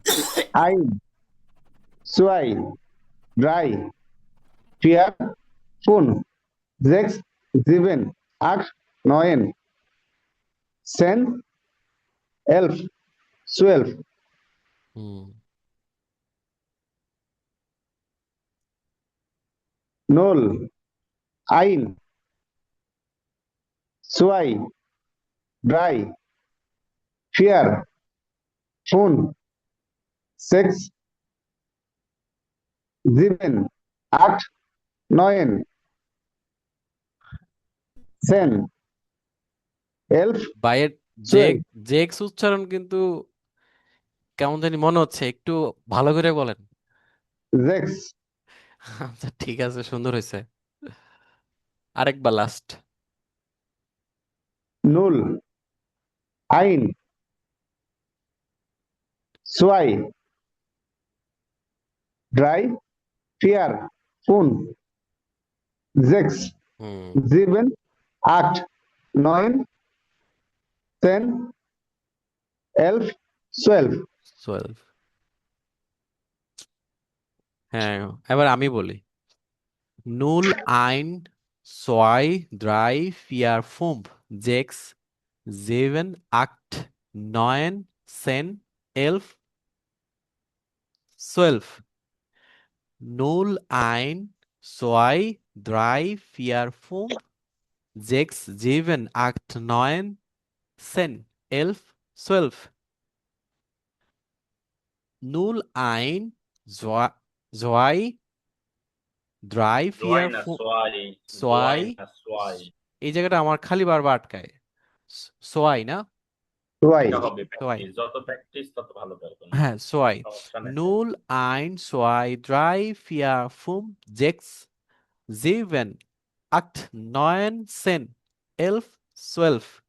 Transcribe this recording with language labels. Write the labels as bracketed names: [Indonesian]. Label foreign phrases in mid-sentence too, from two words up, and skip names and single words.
[German] ein, zwei, drei, vier, 5, 6, 7, 8, 9, 10, 11, 12. হুম। Null, ein, zwei, drei, vier, fünf, sechs, sieben, acht, neun, 10, 11, বাইয়ের জেক 12, [Bangla] জেক্স উচ্চারণ কিন্তু কেমন জানি মনে হচ্ছে, একটু ভালো করে বলেন। 6, আচ্ছা ঠিক আছে, সুন্দর হয়েছে। আরেকবার লাস্ট। 0, [German] ein, zwei, drei, vier, fünf, sechs, হুম। 7, 8, 9, 10, 11, 12. [Bangla] 12। হ্যাঁ, এবার আমি বলি। [German] null ein ছয় drei vier fünf sechs sieben acht neun zehn elf zwölf null ein zwei drei vier fünf sechs sieben acht neun zehn elf zwölf null ein zwei drei জোয়াই vier [Bangla] না [German] fünf zwei, zwei zwei [Bangla] না সোয়াই। এই জায়গাটা আমার খালি বারবার আটকায়। সোয়াই না? [German] Zwei, [Bangla] এটা হবে সোয়াই। প্র্যাকটিস, যত প্র্যাকটিস তত ভালো পারবেন। হ্যাঁ, সোয়াই। সমস্যা নেই। 0 1 2 3 4 5 6 7 8 9 10 11 12